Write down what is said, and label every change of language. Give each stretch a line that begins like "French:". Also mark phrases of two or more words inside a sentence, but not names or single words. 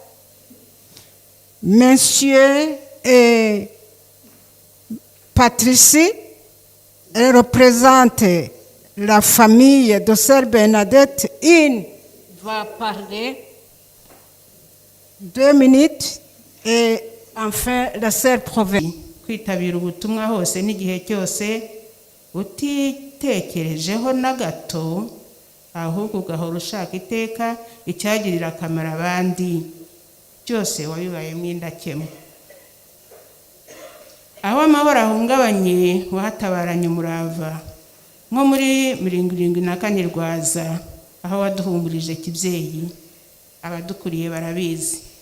French: Monsieur et Patricie, elle représente la famille de Sœur Bernadette. Une va parler 2 minutes et enfin la Sœur provinciale.
Kinyarwanda: Kwitabira ubutumwa hose n'igihe cyose utitekerejeho na gato, ahubwo ugahora ushaka iteka icyagirira akamaro abandi, byose wabibayemo indakemwa. Aho amahoro ahungabanye wahatabaranye umurava, nko muri 74 Rwaza, aho waduhumurije kibyeyi, abadukuriye barabizi.